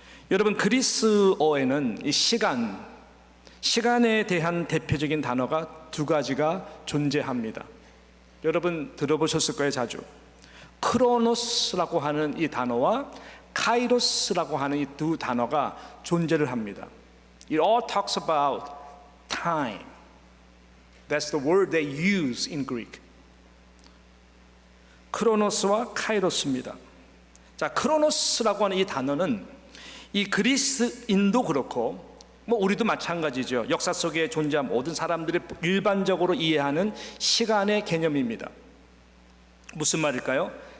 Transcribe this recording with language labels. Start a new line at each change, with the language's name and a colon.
Korean: 여러분, 그리스어에는 이 시간에 대한 대표적인 단어가 두 가지가 존재합니다. 여러분 들어보셨을 거예요, 자주. 크로노스라고 하는 이 단어와 카이로스라고 하는 이 두 단어가 존재를 합니다.
English: It all talks about time. That's the word they use in Greek.
Korean: 크로노스와 카이로스입니다. 자, 크로노스라고 하는 이 단어는 이 그리스인도 그렇고 우리도 마찬가지죠. 역사 속에 존재한 모든 사람들이 일반적으로 이해하는 시간의 개념입니다. 무슨 말일까요?